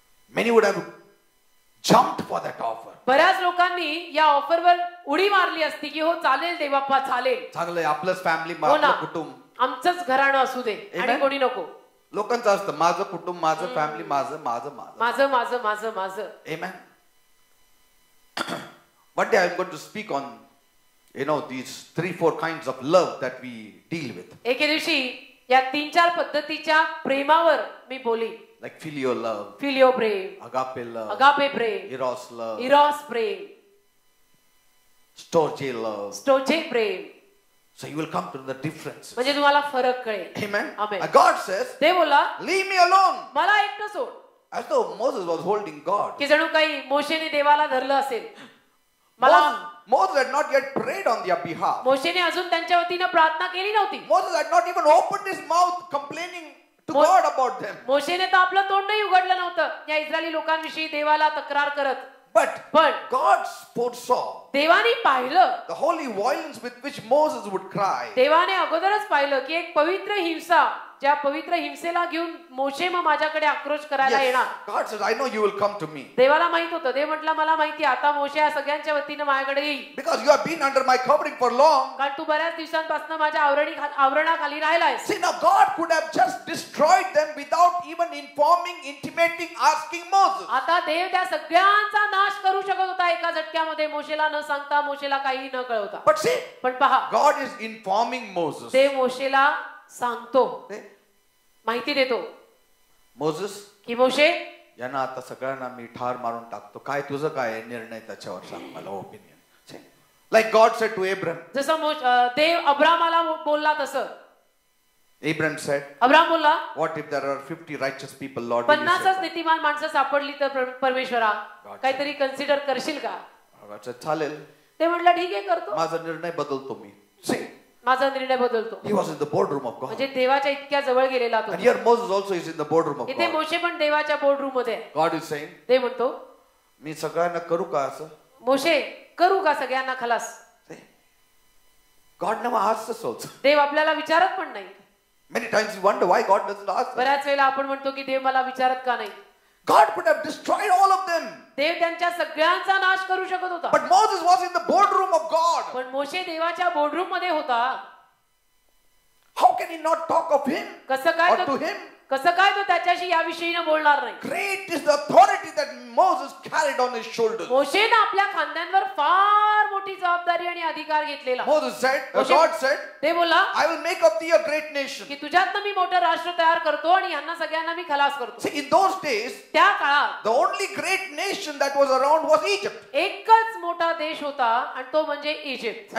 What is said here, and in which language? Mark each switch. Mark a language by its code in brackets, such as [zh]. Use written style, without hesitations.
[en] Many would have jumped for that offer. [mr] बऱ्याच लोकांनी या ऑफरवर उडी मारली असती की हो चालेल देवाप्पा, चालेल, चांगलं आपलंच फॅमिली, हो ना, आपलं कुटुंब, आमचंच घराणं असू दे आणि कोणी नको. लोकांचं असतं माझं कुटुंब, माझं फॅमिली, माझं माझं माझं माझं माझं माझं माझं. [en] Amen. One day I'm going to speak on, these 3-4 kinds of love that we deal with. [mr] एके दिवशी या 3-4 पद्धतीच्या प्रेमावर मी बोली. [en] Like filial love, [mr] फिलिओ Prem, [en] agape love, [mr] agape Prem, [en] eros love, [mr] Eros Prem, [en] storge love. [mr] स्टोचे Prem. [en] So you will come to the difference. [mr] म्हणजे तुम्हाला फरक कळेल. [en] Amen. Amen. And God says, [mr] ते बोला, [en] leave me alone. [mr] मला एकटं सोड. [en] As though Moses was holding God. [mr] की जणू काही मोशेने देवाला धरलं असेल. मला [en] Moses had not yet prayed on their behalf. [mr] मोशेने अजून त्यांच्या वतीनं प्रार्थना केली नव्हती. [en] Moses had not even opened his mouth complaining to God about them. [mr] मोशेने तर आपलं तोंडही उघडलं नव्हतं या इस्रायली लोकांविषयी देवाला तक्रार करत. पण [en] God foresaw [mr] देवाने पाहिलं, [en] the holy violence with which Moses would cry. [mr] देवाने अगोदरच पाहिलं की एक पवित्र हिंसा, ज्या पवित्र हिंसेला घेऊन मोशे मग माझ्याकडे आक्रोश करायला येणार. [en] God says, I know you will come to me. [mr] देवाला माहित होतं. देव म्हटलं मला माहिती आता मोशे या सगळ्यांच्या वतीनं माझ्याकडे येईल. [en] Because you have been under my covering for long. [mr] कारण तू बऱ्याच दिवसांपासून माझ्या आवरणाखाली राहिलायस. [en] See, now God could have just destroyed them without even informing, intimating, asking Moses. [mr] आता देव त्या सगळ्यांचा नाश करू शकत होता एका झटक्यामध्ये, मोशेला न सांगता, मोशेला काही न कळवता. [en] But see, [mr] पण पहा, [en] God is informing Moses. [mr] देव मोशेला सांगतो, माहिती देतो. Moses, की मोशे, यांना आता सगळ्यांना मी ठार मारून टाकतो, काय तुझं काय निर्णय त्याच्यावर सांग मला, opinion. [en] Like God said to Abraham. [mr] जसं देव अब्रामाला बोलला तसं [en] Abraham said, [mr] अब्राम बोलला, [en] what if there are 50 righteous people, Lord? [mr] 50च नीतिमान माणसं सापडली तर परमेश्वरा काहीतरी कन्सिडर करशील का? चालेल. ते म्हटलं ठीक आहे, करतो, माझा निर्णय बदलतो मी. See, माझा निर्णय बदलतो. [en] he was in the boardroom of God. [mr] म्हणजे देवाच्या इतक्या जवळ गेलेला तो. [en] And here Moses also is in the boardroom of [mr] इथे [en] God. [mr] मोशे पण देवाच्या बोर्डरूम मध्ये आहे. God is saying, ते म्हणतो, मी सगळ्यांना करू का असं? मोशे, करू का सगळ्यांना खलास? [en] God never asks us also. [mr] देव आपल्याला विचारत पण नाही. [en] Many times we wonder why God doesn't ask us. [mr] बऱ्याच वेळेला आपण म्हणतो की देव मला विचारत का नाही. [en] God could have destroyed all of them. [mr] देव त्यांच्या सगळ्यांचा नाश करू शकत होता. [en] But Moses was in the boardroom of God. [mr] पण मोशे देवाच्या बोर्डरूम मध्ये होता. [en] How can he not talk of him [mr] कसं काय [en] or to him? [mr] तो त्याच्याशी तुझ्याशी या विषयीने बोलणार नाही. [en] Great is the authority that Moses carried on his shoulders. [mr] मोशेने आपल्या खांद्यांवर फार मोठी जबाबदारी आणि अधिकार घेतलेला. [en] Moses said, [mr] Moshe- [en] God said, [mr] ते बोलला [en] I will make of thee a great nation. [mr] की तुझ्यातनं मी मोठं राष्ट्र तयार करतो आणि यांना सगळ्यांना मी खलास करतो. [en] See, in those days, [mr] त्या काळात [en] the only great nation that was around was Egypt. [mr] एकच मोठा देश होता आणि तो म्हणजे इजिप्त.